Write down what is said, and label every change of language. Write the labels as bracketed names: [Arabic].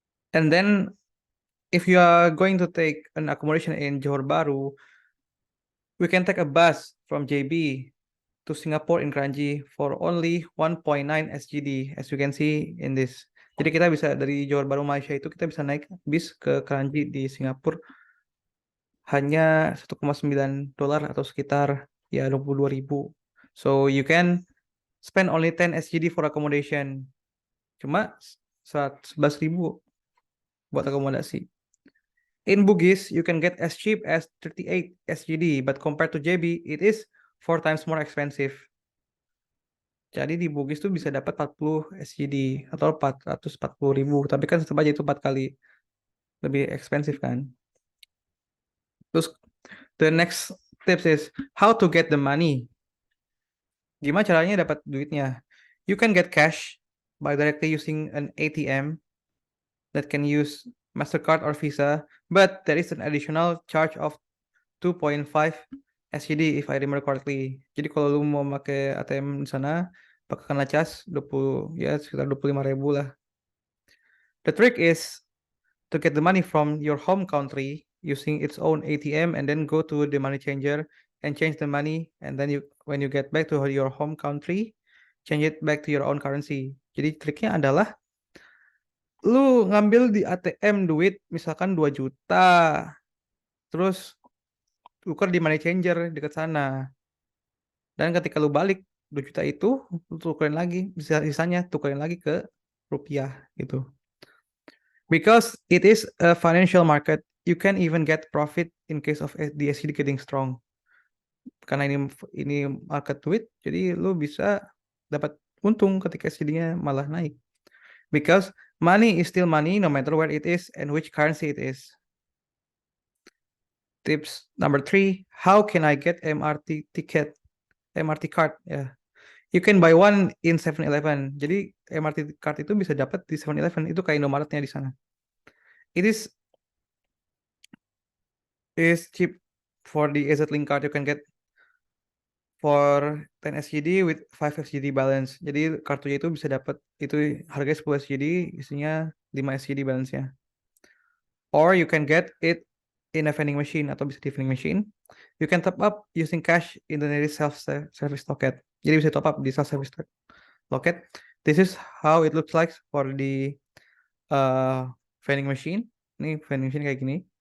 [English] And then if you are going to take an accommodation in Johor Bahru, we can take a bus from JB to Singapore in Kranji for only 1.9 SGD, as you can see in this. [Indonesian] Jadi kita bisa dari Johor Bahru Malaysia itu kita bisa naik bis ke Kranji di Singapura hanya 1,9 dolar atau sekitar ya 22 ribu. [English] So you can spend only 10 SGD for accommodation. [Indonesian] Cuma 11 ribu buat akomodasi. [English] In Bugis, you can get as cheap as 38 SGD, but compared to JB, it is 4 times more expensive. [Indonesian] Jadi di Bugis tuh bisa dapat 40 SGD atau 440 ribu, tapi kan tetap aja itu 4 kali lebih expensive kan. [English] Terus the next tips is how to get the money. [Indonesian] Gimana caranya dapat duitnya? [English] You can get cash by directly using an ATM that can use MasterCard or Visa, but there is an additional charge of 2.5 SGD if I remember correctly. [Indonesian] Jadi kalau lu mau pakai ATM di sana, pakai kena cas 20 ya sekitar 25 ribu lah. [English] The trick is to get the money from your home country using its own ATM and then go to the money changer and change the money, and then when you get back to your home country, change it back to your own currency. [Indonesian] Jadi triknya adalah lu ngambil di ATM duit misalkan 2 juta. Terus tukar di money changer dekat sana. Dan ketika lu balik 2 juta itu, lu tukerin lagi, sisanya tukerin lagi ke rupiah gitu. [English] Because it is a financial market, you can even get profit in case of the SGD getting strong. [Indonesian] Karena ini market duit, jadi lu bisa dapat untung ketika SGD-nya malah naik. [English] Because money is still money no matter where it is and which currency it is. Tips number 3, how can I get MRT ticket? MRT card ya. You can buy one in 7-Eleven. [Indonesian] Jadi MRT card itu bisa dapat di 7-Eleven. Itu kayak Indomaretnya di sana. [English] It is cheap for the AZ Link card. You can get for 10 SGD with 5 SGD balance. [Indonesian] Jadi kartunya itu bisa dapat itu harganya 10 SGD, isinya 5 SGD balance-nya. [English] Or you can get it in a vending machine [Indonesian] atau bisa di vending machine. [English] You can top up using cash in the nearest self-service locket. [Indonesian] Jadi bisa top up di self-service locket. [English] This is how it looks like for the vending machine. [Indonesian] Ini vending machine kayak gini.